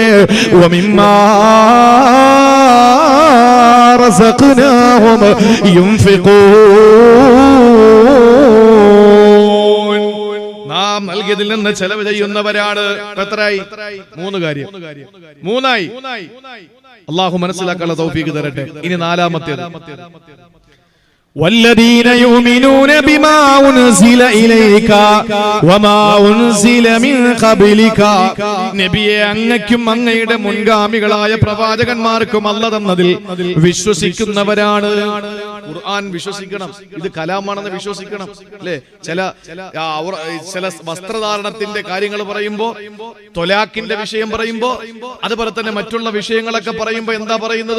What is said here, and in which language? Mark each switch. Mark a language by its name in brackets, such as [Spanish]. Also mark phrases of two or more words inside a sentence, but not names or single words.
[Arabic] ومما رزقناهم ينفقون. [Malayalam] നാം നൽകിയതിൽ നിന്ന് ചെലവ് ചെയ്യുന്നവരാണ്. എത്രയായി? 3 കാര്യം. 3ആയി. അള്ളാഹു മനസ്സിലാക്കാനുള്ള തൗഫീഖ് തരട്ടെ. ഇനി 4-മത്തേത്, [Arabic] والذين يؤمنون بما أنزل إليك وما أنزل من قبلك. [Malayalam] നബിയെ, അങ്ങയ്ക്കും അങ്ങയുടെ മുൻഗാമികളായ പ്രവാചകന്മാർക്കും അല്ലാഹു തന്നതിൽ വിശ്വസിക്കുന്നവരാണ്. ഖുർആൻ വിശ്വസിക്കണം. ഇത് കലാമാണെന്ന് വിശ്വസിക്കണം. അല്ലേ? ചില വസ്ത്രധാരണത്തിന്റെ കാര്യങ്ങൾ പറയുമ്പോ, തൊലാഖിന്റെ വിഷയം പറയുമ്പോ, അതുപോലെ തന്നെ മറ്റുള്ള വിഷയങ്ങളൊക്കെ പറയുമ്പോ എന്താ പറയുന്നത്?